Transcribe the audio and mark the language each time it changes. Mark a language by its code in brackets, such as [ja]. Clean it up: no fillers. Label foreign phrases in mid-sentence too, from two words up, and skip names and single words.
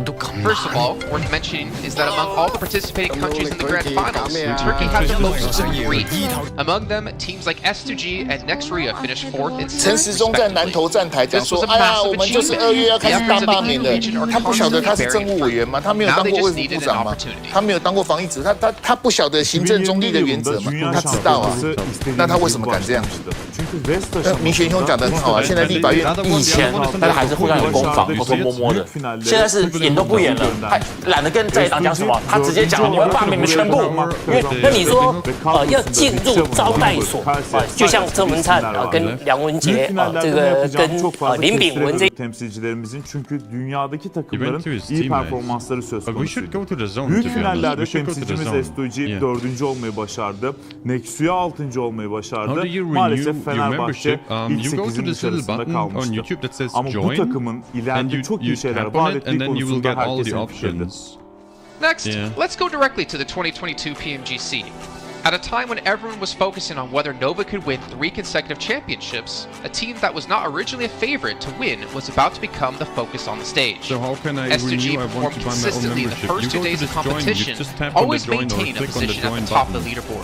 [en] First of all, worth mentioning is that among all the participating countries in the grand finals, Turkey had the most of 3. Among them, teams like S2G and Next Ria finished 4th and 6th respectively. This was a massive achievement. The efforts of the EU region are constantly bearing fruit. Now they just needed an opportunity. [zh] 他没有当过防疫职，他不晓得行政中立的原则嘛？他知道啊，那他为什么敢这样？明玄兄讲得很好啊，现在立法院以前大家还是互相有攻防，偷偷摸摸的，现在是演都不演了，他懒得跟在野党讲什么，他直接讲我要罢免你们全部。因为那你说要进入招待所就像郑文灿跟梁文杰这个跟林炳文这 [tr] temsilcilerimizin çünkü dünyadaki takımların iyi performansları söz konusu. Büyük finallerde temsilcimiz S2G 4. olmayı başardı. Nexu'ya 6. olmayı başardı. Maalesef Fenerbahçe ilk 8'in dışarısında kalmıştı. Ama bu takımın ileride çok iyi şeyler vaat ettiği konusunda herkesin fikirdi. [en] Next, let's go directly to the 2022 PMGC. At a time when everyone was focusing on whether Nova could win 3 consecutive championships, a team that was not originally a favorite to win was about to become the focus on the stage. So how can I S2G performed consistently in the first 2 days of competition, always maintaining a position at the top of the leaderboard.